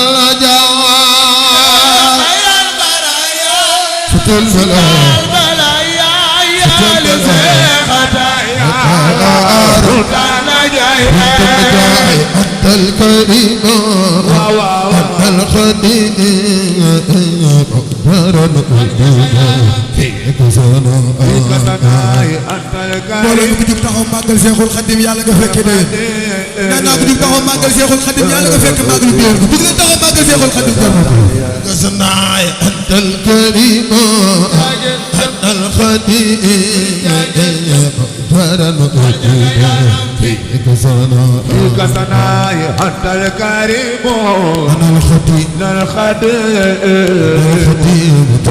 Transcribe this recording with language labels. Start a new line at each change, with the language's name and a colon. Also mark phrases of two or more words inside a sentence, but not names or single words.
Arabic: الجواد ست البلايا أنت الكريم أنت الخديم فيك سناء
Wolof: mbooloo mi ko jug taxaw màggal Seexul Xadim yàlla nga fekk déwén nee naa ko jug taxaw màggal Seexul Xadim yàlla nga fekk màggalu déwén ko jug leen taxaw màggal Seexul Xadim jar na ko
Arabic: سناء أنت الكريم أنت الخديم فيك سناء أنت الكريم أنا الخديم الخديم